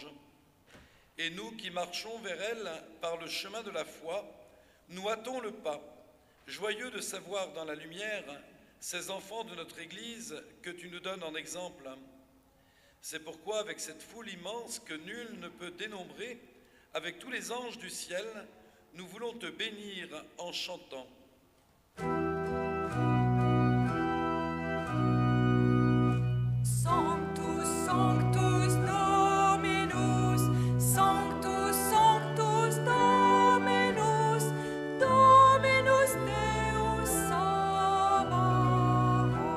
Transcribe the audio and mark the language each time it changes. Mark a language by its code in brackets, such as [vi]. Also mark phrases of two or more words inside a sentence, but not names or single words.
[fr] Et nous qui marchons vers elle par le chemin de la foi, nous hâtons le pas, joyeux de savoir dans la lumière ces enfants de notre Église que tu nous donnes en exemple. C'est pourquoi, avec cette foule immense que nul ne peut dénombrer, avec tous les anges du ciel, nous voulons te bénir en chantant. [la] Sanctus, Sanctus Dominus, Sanctus, Sanctus Dominus, Dominus Deus Sabaoth.